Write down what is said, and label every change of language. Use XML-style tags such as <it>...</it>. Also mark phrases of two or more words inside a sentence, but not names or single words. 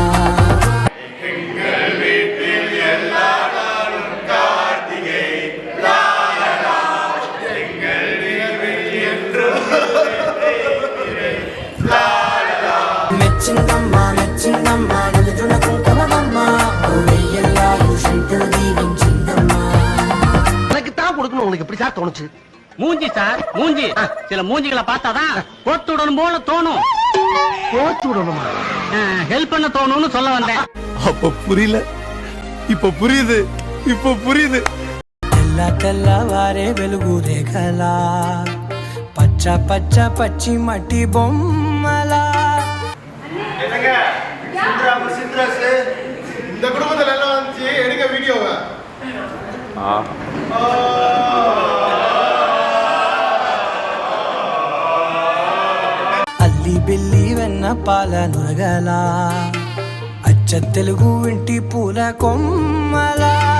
<te>మెచ్చిందమ్మా మెచ్చిందమ్మా నలుచున కుంకమమ్మా,</te> <ta>உங்களுக்கு எப்படி சார் தோணுச்சு? மூஞ்சி சார் மூஞ்சி. சில மூஞ்சிகளை பார்த்தாதான் போட்டு விடணும் போல தோணும். போட்டு விடணுமா? ஹெல்ப் பண்ண தோணும்னு சொல்ல வந்தேன். அப்ப புரியல, இப்ப புரியுது, இப்ப புரியுது.</ta> <te>తెల్ల తెల్లవారే వెలుగు రేఖలా, పచ్చ పచ్చ పచ్చి మట్టి బొమ్మలా.</te> <ta>இந்த குடும்பத்துல எல்லாம் வந்துச்சு எடுக்க வீடியோவா?</ta> <te>అల్లి బిల్లి వెన్న పాల నురగలా, అచ్చ తెలుగు ఇంటి పూల కొమ్మలా.</te>